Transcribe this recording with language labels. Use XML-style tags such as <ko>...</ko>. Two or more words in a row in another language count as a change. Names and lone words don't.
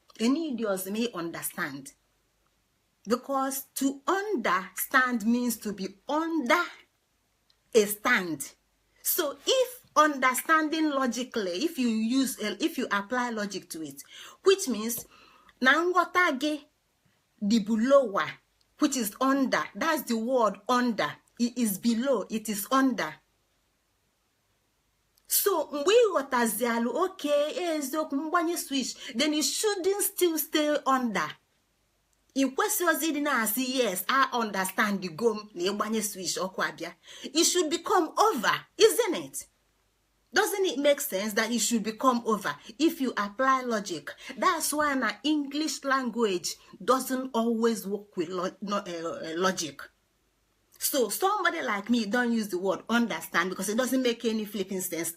<ig>Enidi ọzọ m understand.</ig> <en>Because to understand means to be under a stand. So if understanding logically, if you use, uh, if you apply logic to it, which means</en> <ig>na nghọta gị dị</ig> <en>lower, which is under. That's the word under. It is below. It is under. So</en> <ig>mgbe ị ghọtazialụ,</ig> <en>okay,</en> <ig>eziokwu, mgbanye</ig> <en>switch, then you shouldn't still stay under.</en> <ig>Ị kwesịghịzi ịdị na-asị,</ig> <en>"Yes, I understand</en> <ig>go m na ịgbanye switch, ọkụ abịa."</ig> <en>It should become over, isn't it? Doesn't it make sense that it should become over if you apply logic? That's why na English language doesn't always work with lo-, no, uh, uh, logic. So somebody like me don't use the word understand because it doesn't make any flipping sense.</en>